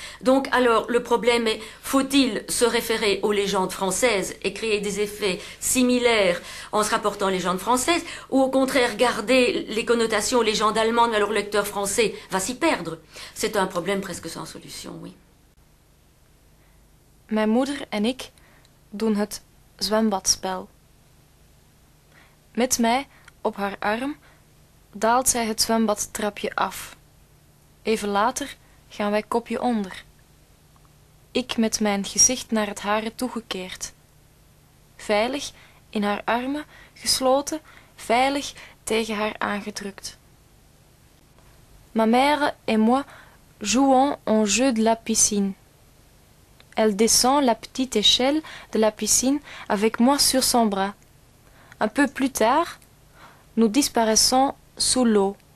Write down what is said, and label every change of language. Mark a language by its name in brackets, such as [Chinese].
[French] Donc, alors, le problème est, faut-il se référer aux légendes françaises et créer des effets similaires en se rapportant aux légendes françaises, ou au contraire garder les connotations aux légendes allemandes, alors le lecteur français va s'y perdre? C'est un problème presque sans solution, oui. [Dutch] Mijn moeder en ik doen het zwembadspel. Met mij op haar arm daalt zij het zwembadtrapje af. Even later gaan wij kopje onder. Ik met mijn gezicht naar het hare toegekeerd. Veilig in haar armen gesloten, veilig tegen haar aangedrukt. [French] Ma mère et moi jouons au jeu de la piscine. Elle descend la petite échelle de la piscine avec moi sur son bras. Un peu plus tard, nous disparaissons sous l'eau.